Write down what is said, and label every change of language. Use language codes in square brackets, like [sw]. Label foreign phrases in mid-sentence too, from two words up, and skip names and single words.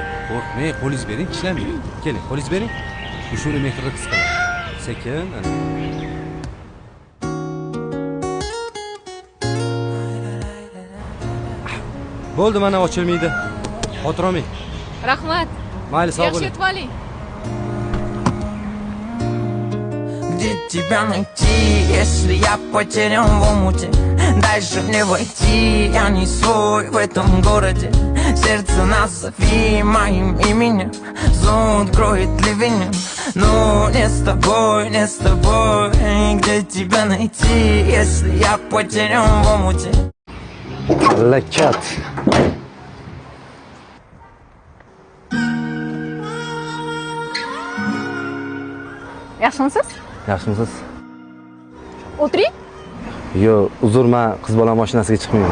[uz] Qo'rqmang, qo'lingiz bering, tishlamaydi. Keling, qo'lingiz bering. Mushuni mehrni his qiling. Sekin, ana. Bo'ldi, mana ochilmaydi. Xotir olmang. Rahmat. Mayli, sog' bo'ling. Yaxshi etib oling. [ru] Где тебя найти, если я потерян в омуте? Дальше мне войти, я не свой в этом городе. Сердце назови моим именем, зонт кроет ливень. Но не с тобой, не с тобой. Где тебя найти, если я потерян в омуте? Lakat. [uz] Yaxshimisiz? Yaxshimisiz? O'tiring. Yo'q, uzr, men qiz bola mashinasiga chiqmayman.